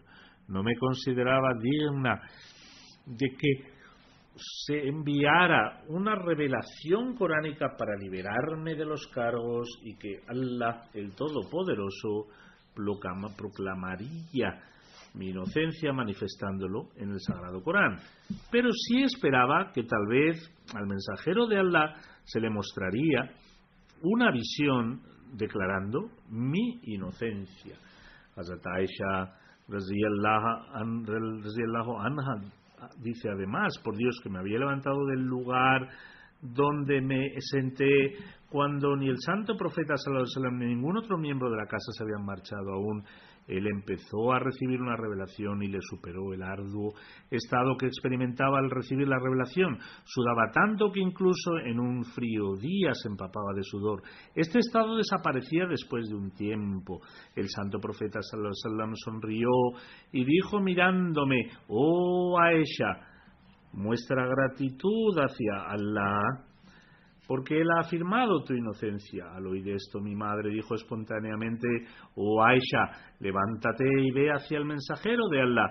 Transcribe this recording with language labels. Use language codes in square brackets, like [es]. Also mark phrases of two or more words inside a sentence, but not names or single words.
[es] No me consideraba digna de que se enviara una revelación coránica para liberarme de los cargos y que Allah el Todopoderoso proclamaría mi inocencia manifestándolo en el Sagrado Corán. Pero sí esperaba que tal vez al mensajero de Allah se le mostraría una visión declarando mi inocencia. Hazrat Aisha [ar] رضي الله عنها [es] dice además, por Dios, que me había levantado del lugar donde me senté cuando ni el santo profeta [ar] صلى الله عليه وسلم [es] ni ningún otro miembro de la casa se habían marchado aún. Él empezó a recibir una revelación y le superó el arduo estado que experimentaba al recibir la revelación. Sudaba tanto que incluso en un frío día se empapaba de sudor. Este estado desaparecía después de un tiempo. El santo profeta [ar] صلى الله عليه وسلم [es] sonrió y dijo mirándome: «Oh Aisha, muestra gratitud hacia Allah, porque Él ha afirmado tu inocencia». Al oír esto, mi madre dijo espontáneamente: «Oh Aisha, levántate y ve hacia el mensajero de Allah».